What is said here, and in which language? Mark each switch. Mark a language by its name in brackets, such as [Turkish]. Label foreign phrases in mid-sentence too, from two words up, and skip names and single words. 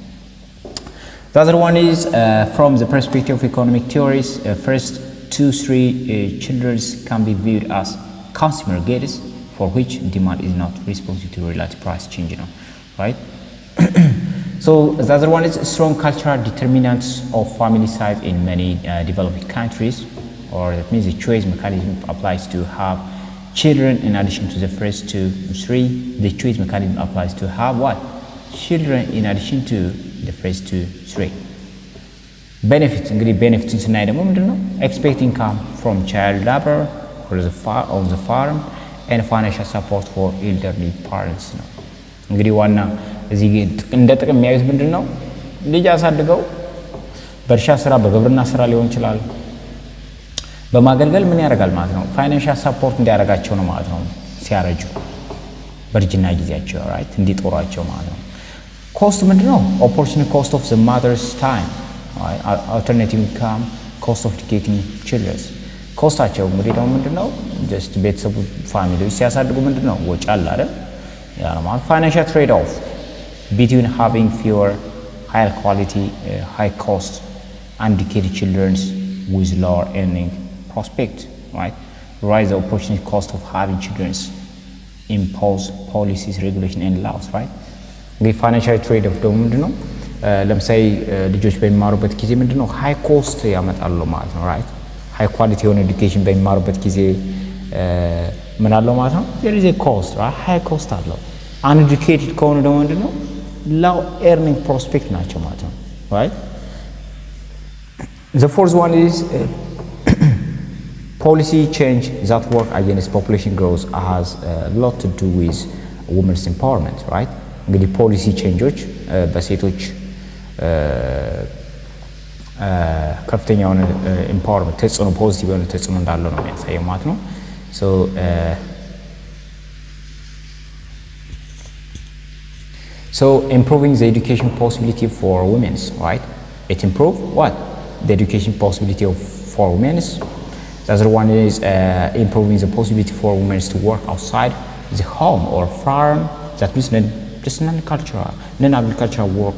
[English] the other one is from the perspective of economic theories first 2-3 children can be viewed as consumer goods for which demand is not responsive to relative price change right so the other one is strong cultural determinants of family size in many developing countries or that means the choice mechanism applies to have children in addition to the first 2-3 the choice mechanism applies to have what children in addition to the first 2-3 benefits እንግዲህ benefits [Amharic] ስናይ ደግሞ ምንድነው [English] expect income from child labor on the farm and financial support for elderly parents [Amharic] ነው እንግዲህ ዋና እዚህ እንደ ጥቅም የሚያዩት ምንድነው ልጅ አሳድገው በእርሻ ስራ በግብርና ስራ ሊሆን ይችላል በማገልገል ምን ያደርጋል ማለት ነው [English] financial support [Amharic] እንዲያደርጋቸው ነው ማለት ነው ሲያረጁ በርጅና ጊዜያቸው [English] right [Amharic] እንዲጦራቸው ማለት ነው ኮስት ምንድነው [English] opportunity cost of the mother's time alternative income cost of educating children [Amharic] ኮስታቸው እንግዲህ ደግሞ ምንድነው just ቤተሰቡ ፋሚሊዎች ሲያሳድጉ ምንድነው ወጪ አለ አይደል ያ ነው ማለት [English] financial trade off between having fewer higher quality high cost uneducated children with lower earning prospect right rise the opportunity cost of having children impose policies regulation and laws right the financial trade off [Amharic] ደግሞ ምንድነው ለምሳሌ ልጆች በሚማሩበት ጊዜ ምንድነው [English] high cost [Amharic] ያመጣሉ ማለት ነው [English] right high quality የሆነ education [Amharic] በሚማሩበት ጊዜ ምን አለው ማለት ነው [English] there is a cost right high cost አለው uneducated [Amharic] ከሆነ ደግሞ ምንድነው [English] low earning prospect [Amharic] ናቸው ማለት ነው [English] right the fourth one is policy change that work against population growth has a lot to do with women's empowerment right [Amharic] እንግዲህ ፖሊሲ ቼንጆች በሴቶች ከፍተኛ የሆነ [English] empowerment [Amharic] ተጽዕኖ ፖዚቲቭ የሆነ ተጽዕኖ እንዳለው ነው የሚያሳየው ማለት ነው [English] so improving the education possibility for women right it improve what the education possibility for women the other one is improving the possibility for women to work outside the home or farm that means just non-agricultural work